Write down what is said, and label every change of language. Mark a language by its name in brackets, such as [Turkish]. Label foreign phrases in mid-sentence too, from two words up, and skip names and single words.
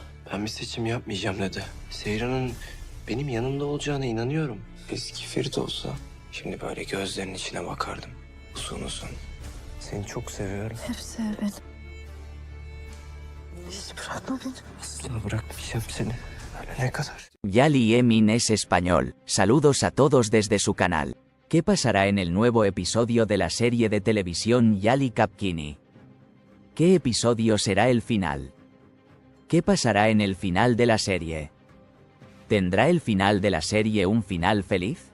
[Turkish] Ben bir seçim yapmayacağım dedi. Seyran'ın benim yanımda olacağına inanıyorum. Eski Ferit olsa şimdi böyle gözlerinin içine bakardım. Uzun uzun. Seni çok seviyorum. Hep sev beni. Hiç bırakma beni. Asla bırakmayacağım seni. Ölene kadar. [Spanish] Yali Emin es español. Saludos a todos desde su canal. ¿Qué pasará en el nuevo episodio de la serie de televisión Yali Kapkini? ¿Qué episodio será el final? ¿Qué pasará en el final de la serie? ¿Tendrá el final de la serie un final feliz?